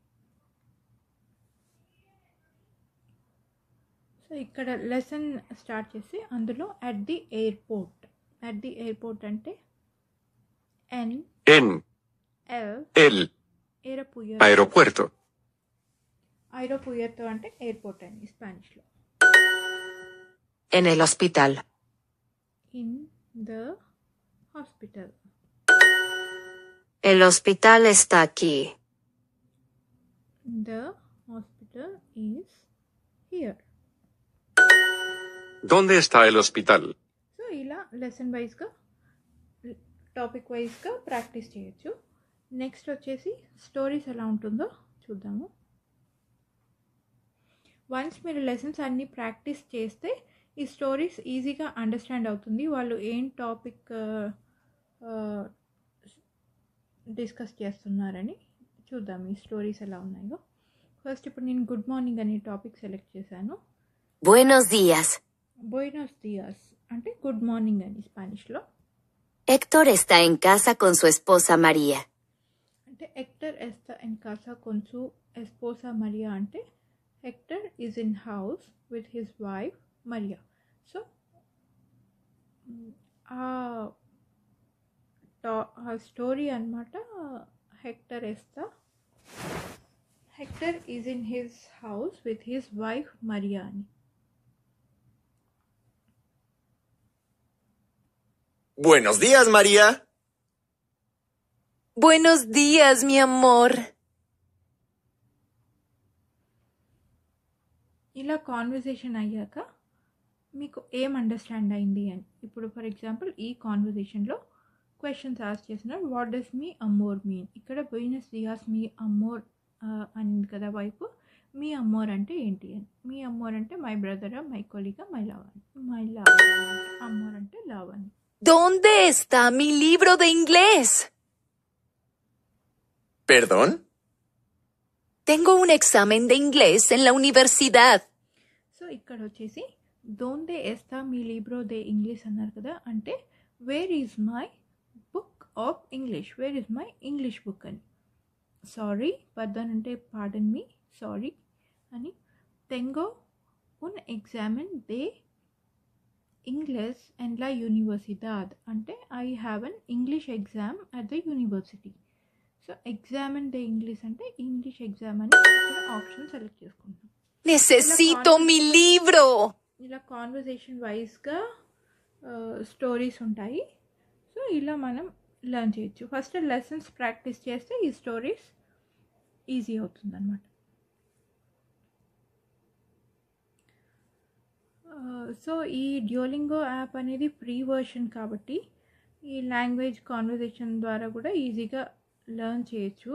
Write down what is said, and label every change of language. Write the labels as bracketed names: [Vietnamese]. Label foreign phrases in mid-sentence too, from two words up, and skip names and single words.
[Telugu] సో ఇక్కడ [English] lesson start [Telugu] చేసి అందులో [English] at the airport [Telugu] అంటే [Spanish] en el aeropuerto. [Telugu] ఐరోపుయర్తో అంటే ఎయిర్పోర్ట్ అని స్పానిష్లో. [Spanish] En el hospital. [English] In the hospital. [Spanish] El hospital está aquí. [English] The hospital is here. [Spanish] ¿Dónde está el hospital? [Telugu] సో ఇలా [English] lesson wise topic wise practice [Telugu] చేయొచ్చు. నెక్స్ట్ వచ్చేసి స్టోరీస్ ఎలా ఉంటుందో చూద్దాము. వన్స్ మీరు లెసన్స్ అన్నీ ప్రాక్టీస్ చేస్తే ఈ స్టోరీస్ [English] easily understand [Telugu] అవుతుంది. వాళ్ళు ఏం [English] topic discuss [Telugu] చేస్తున్నారని చూద్దాం ఈ స్టోరీస్ ఎలా ఉన్నాయో. ఫస్ట్ ఇప్పుడు నేను [English] good morning [Telugu] అనే [English] topic select [Telugu] చేశాను. [Spanish] Buenos días. buenos días [Telugu] అంటే [English] good morning [Telugu] అని స్పానిష్లో. [Spanish] Héctor está en casa con su esposa María. అంటే Héctor está en casa con su esposa María అంటే [English] Héctor is in house with his wife María. [Telugu] సో ఆ స్టోరీ అనమాట. [Spanish] Héctor está. [English] Héctor is in his house with his wife María అని. [Spanish] Buenos días, María. Buenos días, mi amor. [Telugu] ఇలా కాన్వర్జేషన్ అయ్యాక మీకు ఏం అండర్స్టాండ్ అయింది అని. ఇప్పుడు [English] for example [Telugu] ఈ [English] conversation questions ask [Telugu] చేస్తున్నారు. [English] What does [Spanish] mi amor [English] mean? [Telugu] ఇక్కడ [Spanish] buenos días mi amor [Telugu] అనింది కదా వైపు. [Spanish] mi amor [Telugu] అంటే ఏంటి అని. [Spanish] mi amor [English] అంటే my brother, my colega, my love అని. my love [Telugu] అమ్మోర్ అంటే లవ్ అని. [Spanish] ¿Dónde está mi libro de inglés? ¿Perdón? Tengo un examen de inglés en la universidad. [Telugu] సో ఇక్కడ వచ్చేసి [Spanish] dónde está mi libro de inglés [Telugu] అన్నారు కదా, అంటే [English] where is my book of English, where is my English book [Telugu] అని. సారీ పర్దన్ అంటే [English] pardon me, [Telugu] సారీ అని. [Spanish] tengo un examen de inglés en la universidad అంటే [English] I have an English exam at the university. [Telugu] సో [Spanish] examen de inglés [Telugu] అంటే [English] English exam [Telugu] అని ఇక్కడ [English] option select [Telugu] చేసుకుంటాం. [Spanish] Necesito mi libro. [Telugu] ఇలా [English] conversation wise stories [Telugu] ఉంటాయి. సో ఇలా మనం లెర్న్ చేయొచ్చు. [English] first lessons practice [Telugu] చేస్తే ఈ [English] stories easy [Telugu] అవుతుంది అన్నమాట. సో ఈ డ్యూలింగో యాప్ అనేది [English] free version [Telugu] కాబట్టి ఈ [English] language conversation [Telugu] ద్వారా కూడా [English] easily learn [Telugu] చేయొచ్చు.